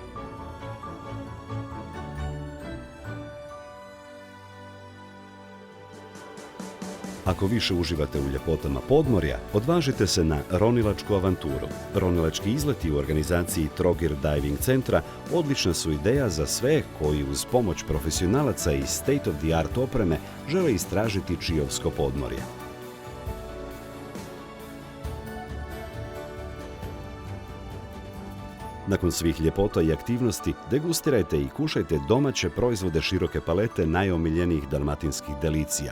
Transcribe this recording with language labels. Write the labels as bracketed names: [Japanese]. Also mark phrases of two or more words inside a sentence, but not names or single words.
[Croatian] Ako više uživate u ljepotama podmorja, odvažite se na ronilačku avanturu. Ronilački izleti u organizaciji Trogir Diving Centra odlična su ideja za sve koji uz pomoć profesionalaca i [English] state of the art [Croatian] opreme žele istražiti Čiovsko podmorje. Nakon svih ljepota i aktivnosti, degustirajte i kušajte domaće proizvode široke palete najomiljenijih dalmatinskih delicija.